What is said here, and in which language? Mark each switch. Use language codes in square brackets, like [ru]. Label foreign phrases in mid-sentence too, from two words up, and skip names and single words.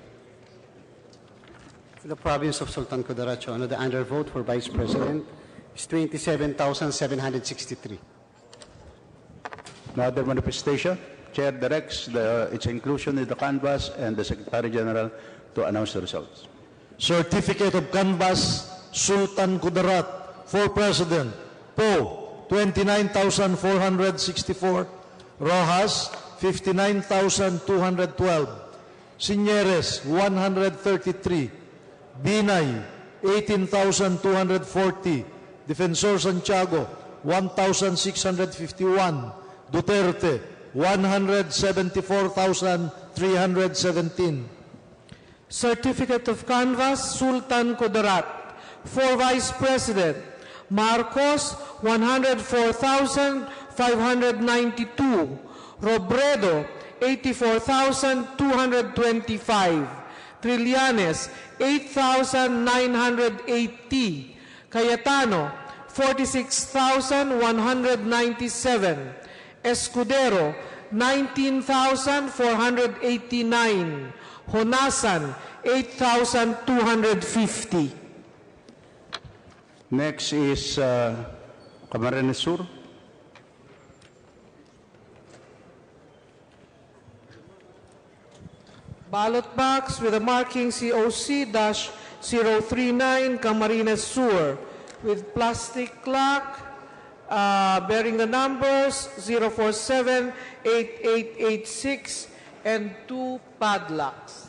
[en] For the province of Sultan Kudarat, Your Honor, the undervote for Vice President is 27,763. No other manifestation. Chair directs its inclusion in the canvass and the Secretary General to announce the results. Certificate of Canvass Sultan Kudarat for President. Poe, 29,464. Rojas, 59,212. Signeres, 133. Binay, 18,240. Defensor Santiago, 1,651. Duterte, 174,317. Certificate of Canvass, Sultan Kudarat. For Vice President, Marcos, 104,592. Robredo, 84,225. Trillanes, 8,980. Cayetano, 46,197. Escudero, 19,489. Honasan, 8,250. Next is Camarines Sur. Ballot box with a marking COC-039 Camarines Sur with plastic lock bearing the numbers 047-8886 and 2 padlocks.